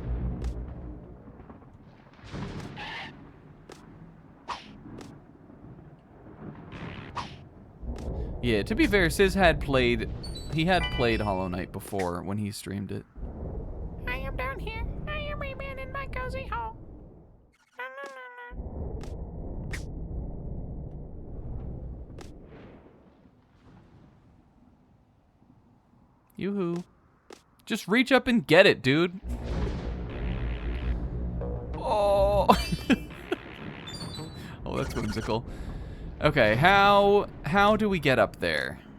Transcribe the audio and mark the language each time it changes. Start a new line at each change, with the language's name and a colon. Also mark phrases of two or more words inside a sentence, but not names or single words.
English: Yeah, to be fair, Sizz had played Hollow Knight before when he streamed it. I am down here. I am Rayman in my cozy hole. La, la, la, la. Yoo-hoo. Just reach up and get it, dude. Oh. Oh, that's whimsical. Okay, how do we get up there?